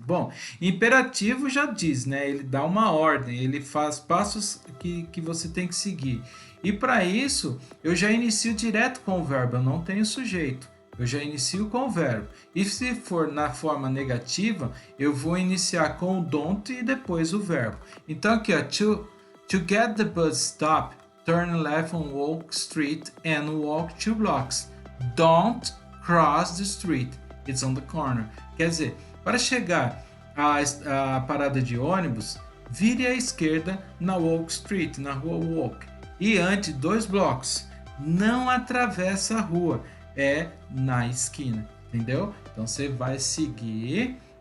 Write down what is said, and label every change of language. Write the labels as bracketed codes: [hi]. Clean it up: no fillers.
[pt] Bom, imperativo já diz, né? Ele dá uma ordem, ele faz passos que você tem que seguir. E para isso, eu já inicio direto com o verbo, eu não tenho sujeito. Eu já inicio com o verbo. E se for na forma negativa, eu vou iniciar com o don't e depois o verbo. Então aqui, ó, [en] to get the bus stop, turn left on Walk Street and walk 2 blocks. Don't cross the street. It's on the corner. [pt] Quer dizer, para chegar à parada de ônibus, vire à esquerda na Walk Street, na rua Walk. E ande 2 blocos. Não atravessa a rua, é na esquina, entendeu? Então você vai seguir